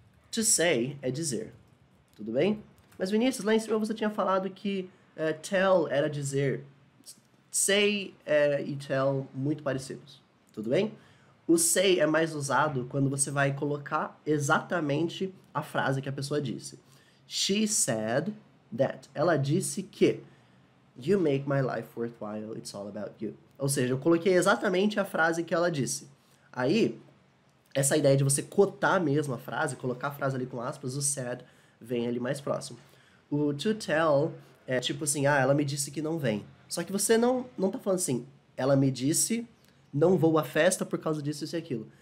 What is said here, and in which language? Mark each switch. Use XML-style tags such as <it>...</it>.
<pt>To say é dizer. Tudo bem? Mas, Vinícius, lá em cima você tinha falado que tell era dizer. Say e tell muito parecidos. Tudo bem? O say é mais usado quando você vai colocar exatamente a frase que a pessoa disse.</pt> <en>She said that.</en> <pt>Ela disse que.</pt> <en>You make my life worthwhile, it's all about you.</en> <pt>Ou seja, eu coloquei exatamente a frase que ela disse. Aí, essa ideia de você cotar mesmo a frase, colocar a frase ali com aspas, o said vem ali mais próximo. O to tell é tipo assim, ela me disse que não vem. Só que você não tá falando assim, ela me disse, não vou à festa por causa disso, isso e aquilo.</pt>